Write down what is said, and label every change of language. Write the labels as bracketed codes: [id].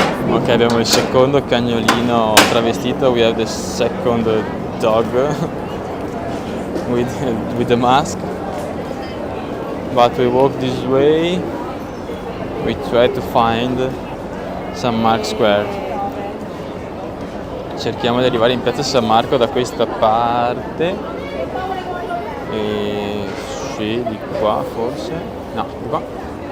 [it] Ok, abbiamo il secondo cagnolino travestito. [en] We have the second dog with the mask. But we walk this way. We try to find San Mark Square. [it] Cerchiamo di arrivare in piazza San Marco da questa parte. E sì, di qua forse. No, di qua.